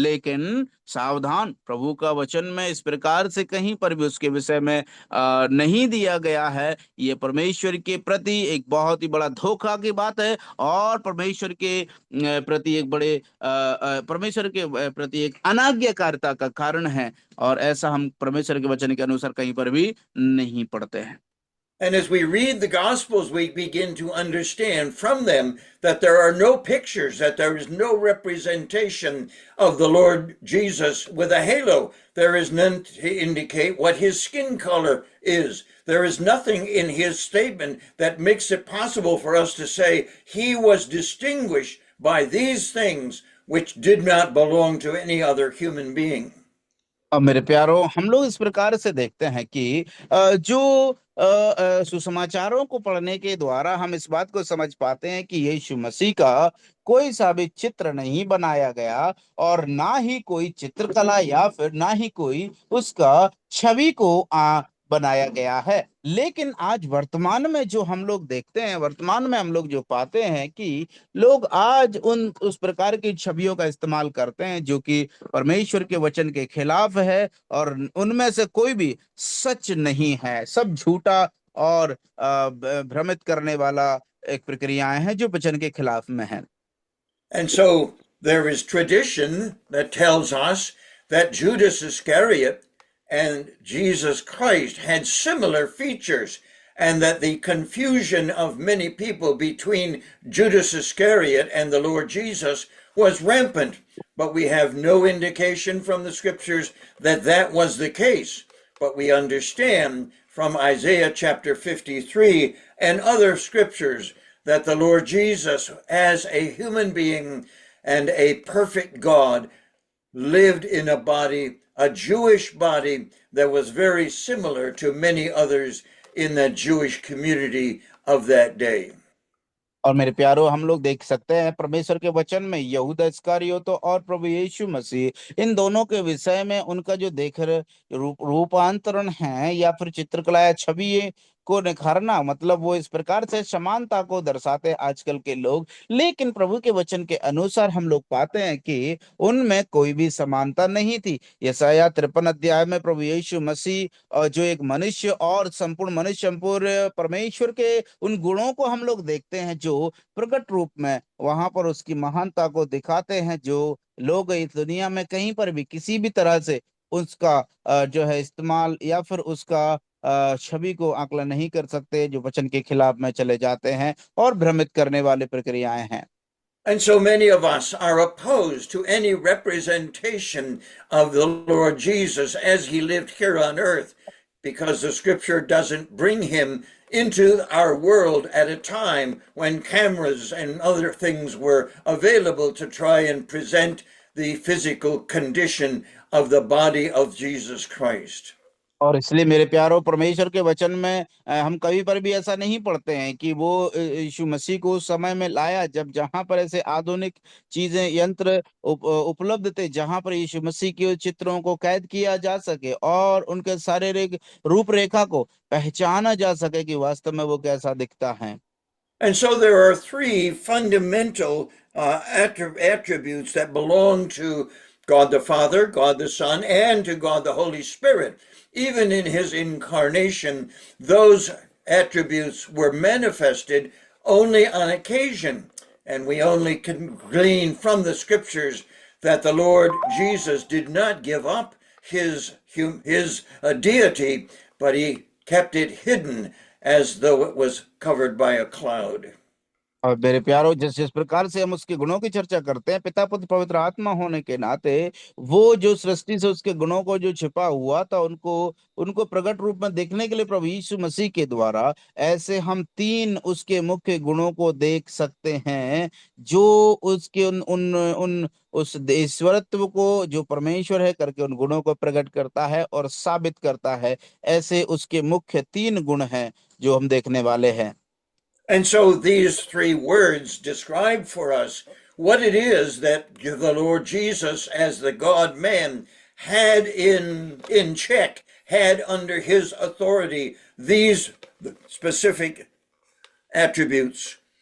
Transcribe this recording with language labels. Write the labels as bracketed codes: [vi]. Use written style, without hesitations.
[hi] लेकिन सावधान, प्रभु का वचन में इस प्रकार से कहीं पर भी उसके विषय में नहीं दिया गया है। ये परमेश्वर के प्रति एक बहुत ही बड़ा धोखा की बात है, और परमेश्वर के प्रति एक बड़े परमेश्वर के प्रति एक अनाज्ञाकारिता का कारण है, और ऐसा हम परमेश्वर के वचन के अनुसार कहीं पर भी नहीं पढ़ते हैं। [en] And as we read the Gospels, we begin to understand from them that there are no pictures, that there is no representation of the Lord Jesus with a halo. There is none to indicate what his skin color is. There is nothing in his statement that makes it possible for us to say he was distinguished by these things which did not belong to any other human being. [hi] अब मेरे प्यारो, हम लोग इस प्रकार से देखते हैं कि जो सुसमाचारों को पढ़ने के द्वारा हम इस बात को समझ पाते हैं कि यीशु मसीह का कोई सा भी चित्र नहीं बनाया गया, और ना ही कोई चित्रकला या फिर ना ही कोई उसका छवि को बनाया गया है। लेकिन आज वर्तमान में जो हम लोग देखते हैं, वर्तमान में हम लोग जो पाते हैं कि लोग आज उस प्रकार की छवियों का इस्तेमाल करते हैं जो कि परमेश्वर के वचन के खिलाफ है, और उनमें से कोई भी सच नहीं है, सब झूठा और भ्रमित करने वाला एक प्रक्रियाएं हैं जो वचन के खिलाफ में हैं। [en] And so there is tradition that tells us that Judas Iscariot and Jesus Christ had similar features, and that the confusion of many people between Judas Iscariot and the Lord Jesus was rampant. But we have no indication from the scriptures that that was the case. But we understand from Isaiah chapter 53 and other scriptures that the Lord Jesus, as a human being and a perfect God, lived in a body, a Jewish body that was very similar to many others in the Jewish community of that day. [hi] और मेरे प्यारो, हम लोग देख सकते हैं परमेश्वर के वचन में यहूदा इस्करियोतो और प्रभु यीशु मसीह, इन दोनों के विषय में उनका जो रूपांतरण है या फिर चित्रकला या छवि को निखारना, मतलब वो इस प्रकार से समानता को दर्शाते हैं आजकल के लोग। लेकिन प्रभु के वचन के अनुसार हम लोग पाते हैं कि उनमें कोई भी समानता नहीं थी। यशायाह 53 अध्याय में प्रभु यीशु मसीह जो एक मनुष्य और संपूर्ण मनुष्य, संपूर्ण परमेश्वर के उन गुणों को हम लोग देखते हैं जो प्रकट रूप में वहां पर उसकी महानता को दिखाते हैं, जो लोग इस दुनिया में कहीं पर भी किसी भी तरह से उसका जो है इस्तेमाल या फिर उसका छवि को आकलन नहीं कर सकते, जो वचन के खिलाफ में चले जाते हैं और भ्रमित करने वाली प्रक्रियाएं हैं। [en] And so many of us are opposed to any representation of the Lord Jesus as he lived here on earth, because the scripture doesn't bring him into our world at a time when cameras and other things were available to try and present the physical condition of the body of Jesus Christ. [hi] और इसलिए मेरे प्यारो, परमेश्वर के वचन में हम कभी पर भी ऐसा नहीं पढ़ते हैं कि वो यीशु मसीह को उस समय में लाया जब जहां पर ऐसे आधुनिक चीजें, यंत्र उपलब्ध थे, जहां पर यीशु मसीह के चित्रों को कैद किया जा सके और उनके शारीरिक रूपरेखा को पहचाना जा सके कि वास्तव में वो कैसा दिखता है। [en] And so there are three fundamental attributes that belong to God the Father, God the Son, and to God the Holy Spirit. Even in his incarnation, those attributes were manifested only on occasion. And we only can glean from the scriptures that the Lord Jesus did not give up his deity, but he kept it hidden as though it was covered by a cloud. [hi] और मेरे प्यारो, जिस जिस प्रकार से हम उसके गुणों की चर्चा करते हैं, पिता पुत्र पवित्र आत्मा होने के नाते, वो जो सृष्टि से उसके गुणों को जो छिपा हुआ था उनको उनको प्रकट रूप में देखने के लिए प्रभु यीशु मसीह के द्वारा ऐसे हम तीन उसके मुख्य गुणों को देख सकते हैं, जो उसके उन उन उन उस ईश्वरत्व को, जो परमेश्वर है करके उन गुणों को प्रकट करता है और साबित करता है। ऐसे उसके मुख्य तीन गुण हैं जो हम देखने वाले हैं। [en] And so these three words describe for us what it is that the Lord Jesus, as the God-man, had in check, had under his authority these specific attributes.